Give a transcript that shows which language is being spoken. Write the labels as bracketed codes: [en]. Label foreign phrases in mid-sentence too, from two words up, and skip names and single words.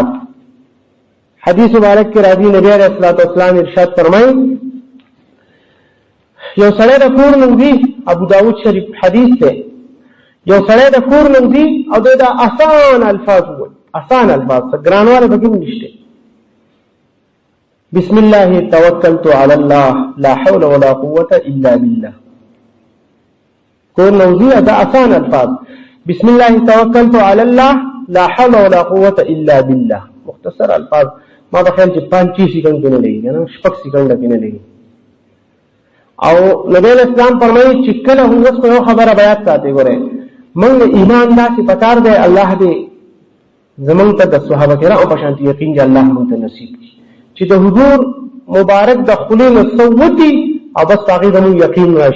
[ps] حدیث مبارک کې راځي نبی [ar] علیه الصلاۃ والسلام [ps] ارشاد فرمایي یو سړی د کور نوځي، ابو داود شریف حدیث دی، یو سړی د کور نوځي او د آسان الفاظ وایي، آسان الفاظ ګرانواله پکې نشته. [ar] بسم الله توکلت علی الله لا حول ولا قوة الا بالله، [ps] کور نوځي دا آسان الفاظ، [ar] بسم الله توکلت علی الله لا حول ولا قوة الا بالله، [ps] مختصر الفاظ. ما په خیال چې 5 سکند نه لګي نه 6 سکند کې نه لګي. او نبی اسلام فرمایي چې کله هو اوس یو خبره بیان ساتي، ګوره موږ ایمان داسې پکار دی الله دې زمونږ ته د صحابه کرامو په شان یقین چې الله موږ ته نصیب کړي چې د حضور مبارک د خلې نو صوتي او بس هغه زموږ یقین راشي.